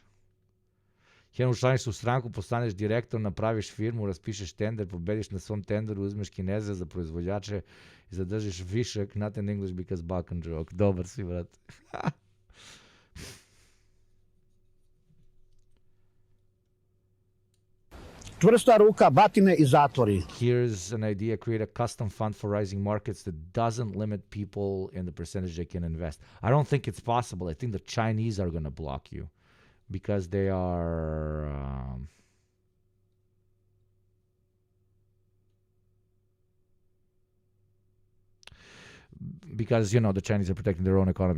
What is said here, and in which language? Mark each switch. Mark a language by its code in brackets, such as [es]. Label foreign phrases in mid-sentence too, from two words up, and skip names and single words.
[sr] Хем učlaniš u stranku, postaneš direktor, napraviš firmu, raspišeš tender, pobediš na svom tenderu, uzmeš Kineze za proizvođače i zadržiš višak, [en] not in English because Balkan joke. [sr] Dobar si, brat. Čvrsta ruka, batine I zatvori. [en] Here's an idea: create a custom fund for rising markets that doesn't limit people in the percentage they can invest. I don't think it's possible. I think the Chinese are going to block you because they are because the Chinese are protecting their own economy.